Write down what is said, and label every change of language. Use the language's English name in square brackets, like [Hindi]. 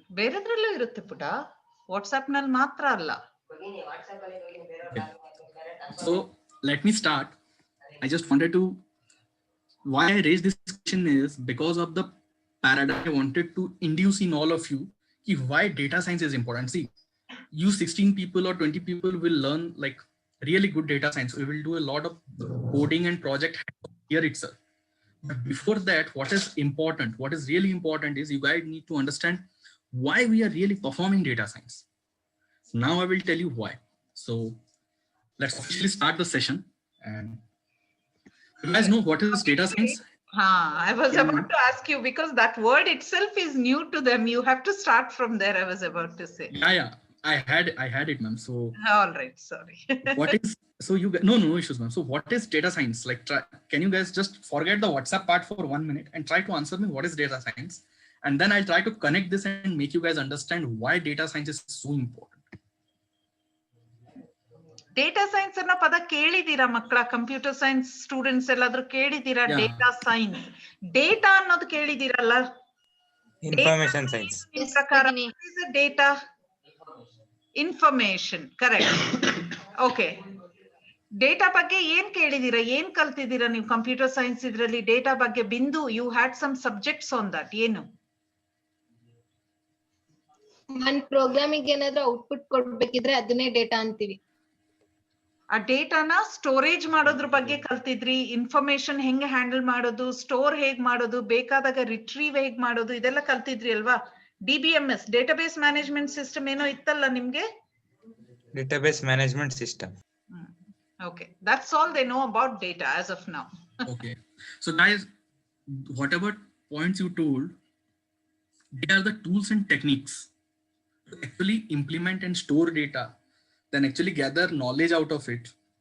[Kannada] ಬೇರೆದ್ರಲ್ಲೂ ಇರುತ್ತೆ ಪುಟ, ವಾಟ್ಸ್ಆಪ್ ನಲ್ಲಿ ಮಾತ್ರ ಅಲ್ಲ. [English] So let me start. I just wanted to, why I raised this question is because of the paradigm I wanted to induce in all of you why data science is important. See, you 16 people or 20 people will learn like really good data science. We will do a lot of coding and project here itself. But before that, what is really important is you guys need to understand why we are really performing data science. Now I will tell you why. So let's officially start the session. And you guys know what is data science? I was about to ask you because that word itself is new to them. You have to start from there. I was about to say. Yeah. I had it, ma'am. So all right, sorry. What is, so you no issues, ma'am. So what is data science? Like, can you guys just forget the WhatsApp part for 1 minute and try to answer me what is data science? And then I'll try to connect this and make you guys understand why data science is so important. [Kannada] Data science ಅನ್ನೋ ಪದ ಕೇಳಿದೀರಾ ಮಕ್ಕಳ? Computer science students ಎಲ್ಲಾದ್ರೂ ಕೇಳಿದೀರಾ? Data science, data ಅನ್ನೋದು ಕೇಳಿದೀರಲ್ಲ? [English] information science [Kannada] ಪ್ರಕಾರ data information, correct. Okay, data ಬಗ್ಗೆ ಏನ್ ಕೇಳಿದೀರಾ, ಏನ್ ಕಲ್ತಿದ್ದೀರಾ ನೀವು ಕಂಪ್ಯೂಟರ್ ಸೈನ್ಸ್ ಇದ್ರಲ್ಲಿ? ಡೇಟಾ ಬಗ್ಗೆ ಬಿಂದು, [English] You had some subjects on that. [Kannada] ಏನು ಒಂದ್ ಪ್ರೋಗ್ರಾಮಿಗೆ ಏನಾದ್ರು ಔಟ್ಪುಟ್ ಕೊಡ್ಬೇಕಿದ್ರೆ ಅದನ್ನೇ ಡೇಟಾ ಅಂತೀವಿ. ಆ ಡೇಟಾನ ಸ್ಟೋರೇಜ್ ಮಾಡೋದ್ರ ಬಗ್ಗೆ ಕಲ್ತಿದ್ರಿ, ಇನ್ಫಾರ್ಮೇಶನ್ ಹೆಂಗೆ ಹ್ಯಾಂಡಲ್ ಮಾಡೋದು, ಸ್ಟೋರ್ ಹೇಗ್ ಮಾಡೋದು, ಬೇಕಾದಾಗ ರಿಟ್ರೀವ್ ಹೇಗ್ ಮಾಡೋದು, ಇದೆಲ್ಲ ಕಲ್ತಿದ್ರಿ ಅಲ್ವಾ? DBMS, ಡೇಟಾಬೇಸ್ ಮ್ಯಾನೇಜ್ಮೆಂಟ್ ಸಿಸ್ಟಮ್ ಏನೋ ಇತ್ತಲ್ಲ ನಿಮ್ಗೆ? [English] Database management system. Okay, that's all they know about data as of now. Okay, so guys, whatever points you told, they are the tools and techniques to actually implement and store data, then actually gather knowledge out of it.